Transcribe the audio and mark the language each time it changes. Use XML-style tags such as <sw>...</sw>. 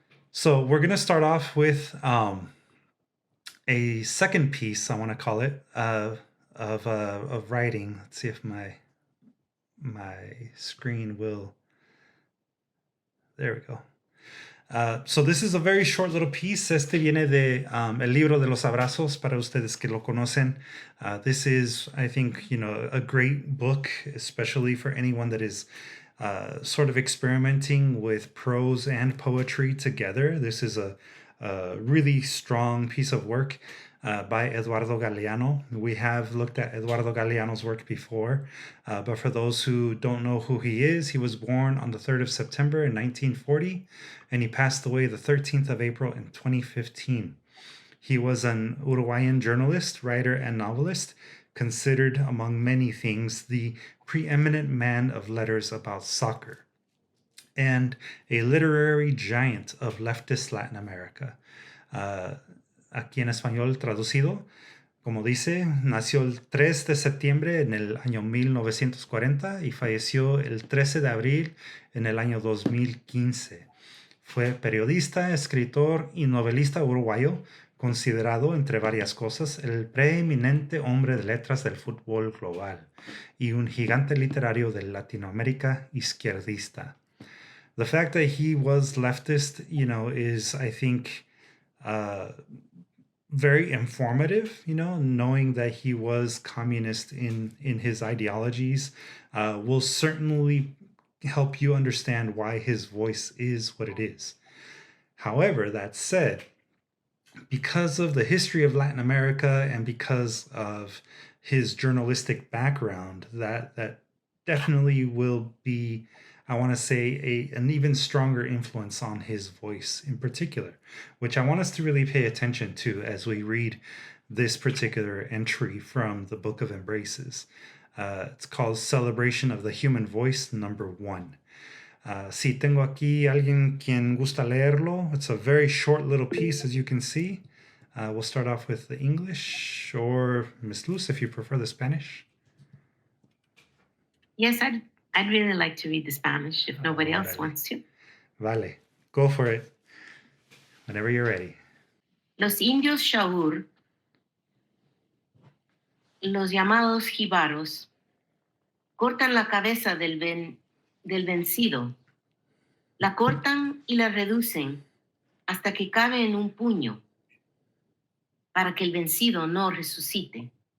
<en>So we're going to start off with a second piece, I want to call it, of writing. Let's see if my screen will. There we go. So this is a very short little piece.</en> <es>Este viene de El Libro de los Abrazos, para ustedes que lo conocen.</es> <en>This is, I think, a great book, especially for anyone that is sort of experimenting with prose and poetry together. This is a really strong piece of work by Eduardo Galeano. We have looked at Eduardo Galeano's work before, but for those who don't know who he is, he was born on the 3rd of September in 1940, and he passed away the 13th of April in 2015. He was an Uruguayan journalist, writer, and novelist, considered, among many things, the preeminent man of letters about soccer, and a literary giant of leftist Latin America.</en> <es>Aquí en español traducido, como dice, nació el 3 de septiembre en el año 1940 y falleció el 13 de abril en el año 2015. Fue periodista, escritor y novelista uruguayo, considerado, entre varias cosas, el preeminente hombre de letras del fútbol global y un gigante literario de Latinoamérica izquierdista.</es> <en>The fact that he was leftist, is, I think, very informative, knowing that he was communist in his ideologies will certainly help you understand why his voice is what it is. However, that said, because of the history of Latin America and because of his journalistic background, that definitely will be, I want to say, an even stronger influence on his voice in particular, which I want us to really pay attention to as we read this particular entry from the Book of Embraces. It's called Celebration of the Human Voice, number 1.</en> <es>Si tengo aquí alguien quien gusta leerlo.</es> <en>It's a very short little piece, as you can see. We'll start off with the English, or Miss Luz, if you prefer the Spanish. Yes, I'd really like to read the Spanish if nobody else wants to.</en> <es>Vale,</es> <en>go for it. Whenever you're ready.</en> <es>Los indios Shaur, los llamados jíbaros, cortan la cabeza del vencido. La cortan y la reducen hasta que cabe en un puño para que el vencido no resucite.</es>